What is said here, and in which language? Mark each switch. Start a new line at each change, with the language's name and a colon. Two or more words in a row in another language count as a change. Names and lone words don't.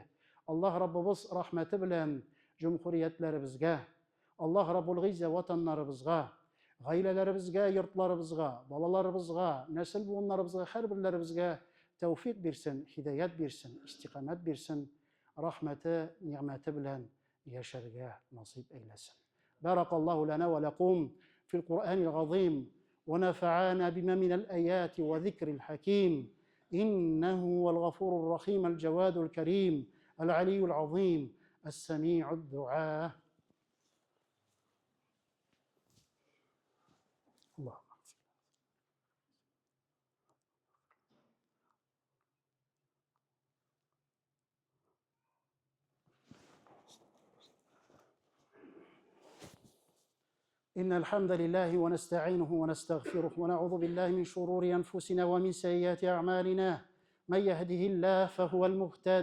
Crimean Tatar: Allah Rabbimiz rahmeti bilen cumhuriyetlerimizge, Allah Rabbul Gizze vatanlarımızga, gailelerimizge, yurtlarımızga, balalarımızga, nesil buğunlarımızga, her birlerimizge tevfik birsin, hidayet birsin, istikamet birsin, rahmeti, nimeti bilen yaşarga nasip eylesin.
Arabic: بارك الله لنا ولكم في القرآن العظيم ونفعنا بما من الآيات والذكر الحكيم. إنه الغفور الرحيم الجواد الكريم العلي العظيم السميع الدعاء. Allah. إن الحمد لله ونستعينه ونستغفره ونعوذ بالله من شرور أنفسنا ومن سيئات أعمالنا من يهده الله فهو المهتد